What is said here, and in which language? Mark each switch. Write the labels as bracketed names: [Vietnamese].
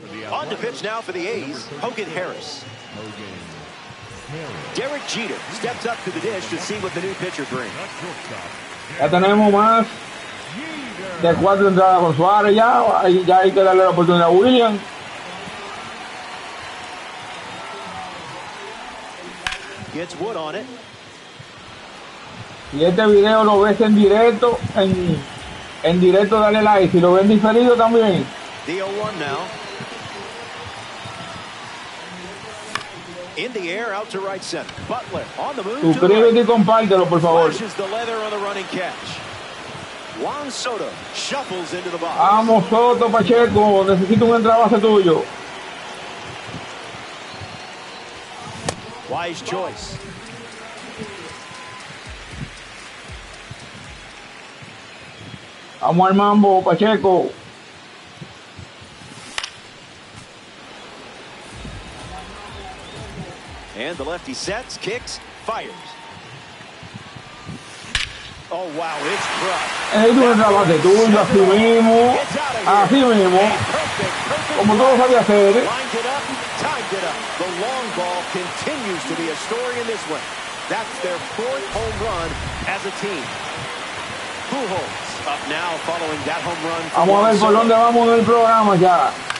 [English] On to pitch now for the A's, Hogan Harris. Derek Jeter steps up to the dish to see what the new pitcher brings. [Spanish] Ya tenemos más de 4 entradas con Suárez. Ya hay que darle la oportunidad a William. [English] Gets Wood on it. [Spanish] Si este video lo ves en directo, en directo dale like. Si lo ven diferido también. [English] The 0-1 now. In the air, out to right center. Butler on the move. [Spanish] Suscríbete y compártelo, por favor. [English] Flashes the leather on the running catch. Juan Soto shuffles into the box. [Spanish] Vamos, Soto, Pacheco. Necesito un entrada base tuyo. [English] Wise choice. [Spanish] Vamos al mambo, Pacheco. [English] And the lefty sets, kicks, fires. Oh, wow, it's crushed. [Spanish] Es un entrada base tuyo, así mismo. Así mismo. Como todo sabía hacer. [English] Lined it up, timed it up. The long ball continues to be a story in this one. That's their 4th home run as a team. Pujols up now following that home run. [Spanish] Vamos a ver por dónde vamos en el programa ya.